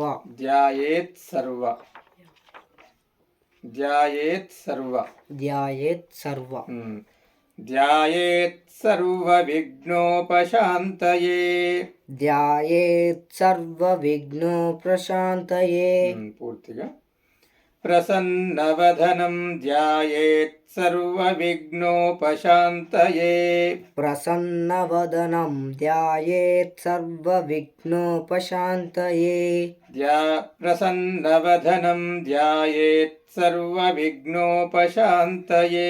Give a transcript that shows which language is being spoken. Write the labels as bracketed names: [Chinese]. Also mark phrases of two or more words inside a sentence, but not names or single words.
[Sanskrit] ధ్యాయేత్ సర్వ. ధ్యాయేత్ సర్వ. ధ్యాయేత్ సర్వ. ధ్యాయేత్ సర్వ విఘ్నోపశాంతయే. ధ్యాయేత్ సర్వ విఘ్నోపశాంతయే. [Telugu] పూర్తిగా. [Sanskrit] प्रसन्नवदनं ध्यायेत् सर्वविघ्नोपशान्तये प्रसन्नवदनं ध्यायेत् सर्वविघ्नोपशान्तये प्रसन्नवदनं ध्यायेत् सर्वविघ्नोपशान्तये